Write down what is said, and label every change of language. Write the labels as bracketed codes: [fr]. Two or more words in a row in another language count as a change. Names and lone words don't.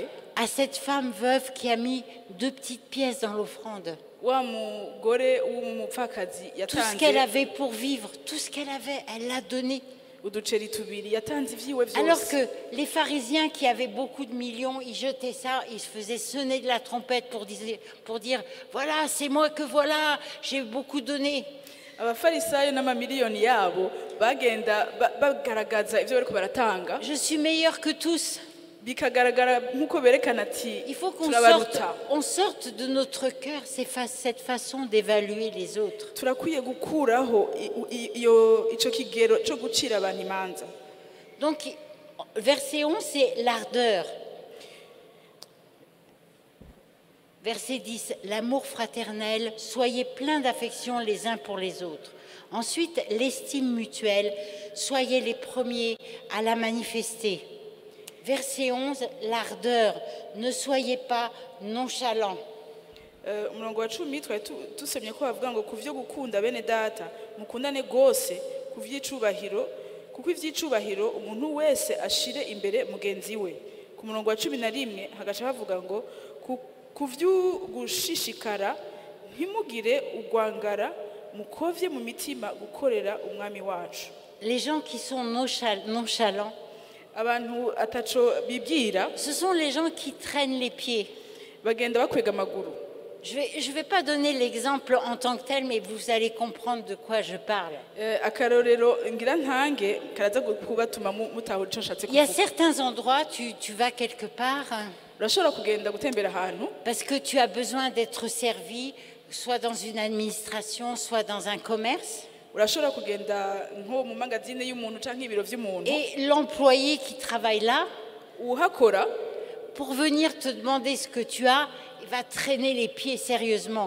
[fr] à cette femme veuve qui a mis 2 petites pièces dans l'offrande. [rn] Wa mugore w'umupfakazi [fr] Tout ce qu'elle avait pour vivre, tout ce qu'elle avait, elle l'a donné. [rn] Uduceri tubiri yatanze ivyiwe vyose. [fr] Alors que les pharisiens qui avaient beaucoup de millions, ils jetaient ça, ils faisaient sonner de la trompette pour dire voilà, c'est moi que voilà, j'ai beaucoup donné. [rn] Abafarisayo n'amamiliyoni yabo bagenda bagaragaza ivyo bariko baratanga. [fr] Je suis meilleur que tous. [rn] Bikagaragara nkuko berekana ati [fr] il faut qu'on sorte de notre cœur cette façon d'évaluer les autres. [rn] Turakwiye gukuraho ico kigero cyo gucira abantu imanza. [fr] Donc verset 11 c'est l'ardeur. Verset 10, l'amour fraternel, soyez pleins d'affection les uns pour les autres. Ensuite, l'estime mutuelle, soyez les premiers à la manifester. Verset 11, l'ardeur, ne soyez pas nonchalants. [rn] Umurongo wa 10 twari tusomye ko bavuga ngo kuvyo gukunda bene data mukundane gose kuvyicubahiro kuko ivyicubahiro umuntu wese ashire imbere mugenzi we. Ku murongo wa 11 hagaca bavuga ngo kuvyugushishikara ntimugire ugwangara mukovye mu mitima gukorera umwami wacu. [fr] Les gens qui sont nonchalants, [rn] abantu ataco bibwira, [fr] ce sont les gens qui traînent les pieds. [rn] Bagenda bakwega amaguru. [fr] Je vais pas donner l'exemple en tant que tel, mais vous allez comprendre de quoi je parle. [rn] Akarorero ngira ntange karaza kubatuma mutahura ico nshatse kuvuga. [fr] Il y a certains endroits, tu vas quelque part, parce que tu as besoin d'être servi, soit dans une administration, soit dans un commerce. Et l'employé qui travaille là, pour venir te demander ce que tu as, il va traîner les pieds sérieusement.